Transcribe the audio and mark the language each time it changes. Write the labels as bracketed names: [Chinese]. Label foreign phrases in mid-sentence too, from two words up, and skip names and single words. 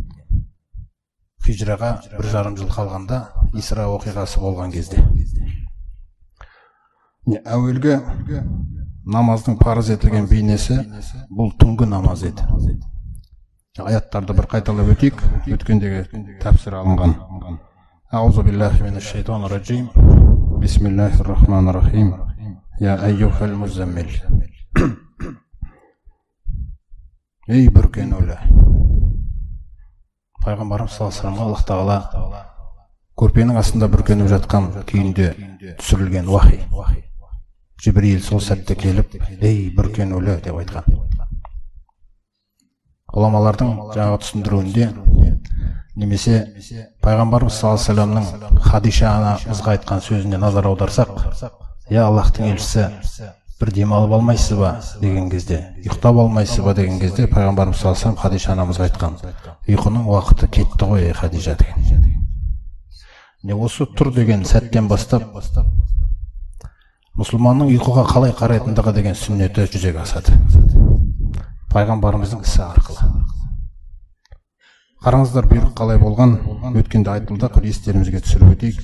[Kazakh] Хижраға 1,5 жыл қалғанда Исра оқиғасы болған кезде. Әуелгі намаздың парыз етілген бейнесі бұл түнгі намаз еді. Аяттарды бір қайталап өтейік, өткендегі тәпсір алынған. [Arabic] أعوذ بالله من الشيطان الرجيم. بسم الله الرحمن الرحيم. يا أيها المزمل. [Kazakh] Ей бүркенулі. Пайғамбарымыз [Arabic] صلى الله عليه وسلم [Kazakh] Аллах Тағала көрпенің астында бүркеніп жатқан күйінде түсірілген уахи. Жибрил сол сәтте келіп, ей бүркенулі деп айтқан. Ғұламалардың жаңағы түсіндіруінде немесе Пайғамбарымыз саллаллаху алейхи ва саллямның Хадиша анамызға айтқан сөзіне назар аударсақ, я Аллахтың елшісі, бір демалып алмайсыз ба деген кезде, ұйықтап алмайсыз ба деген кезде Пайғамбарымыз [Arabic] صلى الله عليه وسلم [Kazakh] Хадиша анамызға айтқан, ұйқының уақыты кетті ғой Хадижа деген. Осы тұр деген сәттен бастап мұсылманның ұйқыға қалай қарайтындығы деген сүннеті жүзеге асады. Пайғамбарымыздың ісі арқылы. Қараңыздар, бұйрық қалай болған, өткенде айтылды, естерімізге түсіріп өтейік.